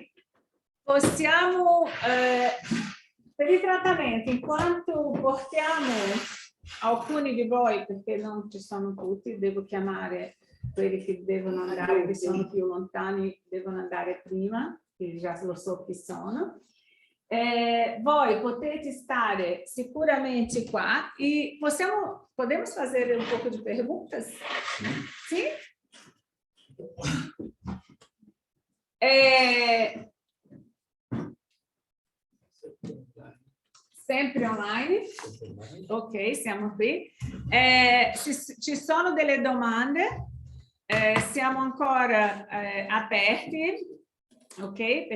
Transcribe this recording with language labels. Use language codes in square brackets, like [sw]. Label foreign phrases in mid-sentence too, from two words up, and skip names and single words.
[it] Possiamo, per i trattamenti, in quanto portiamo alcuni di voi, perché non ci sono tutti, devo chiamare quelli che devono andare, che sono più lontani, devono andare prima, che già lo so chi sono. Voi potete stare sicuramente qua e [pt] podemos fazer um pouco de perguntas? Sim? [it] Sempre online? Ok, siamo qui. Ci sono delle domande, siamo ancora aperti, ok?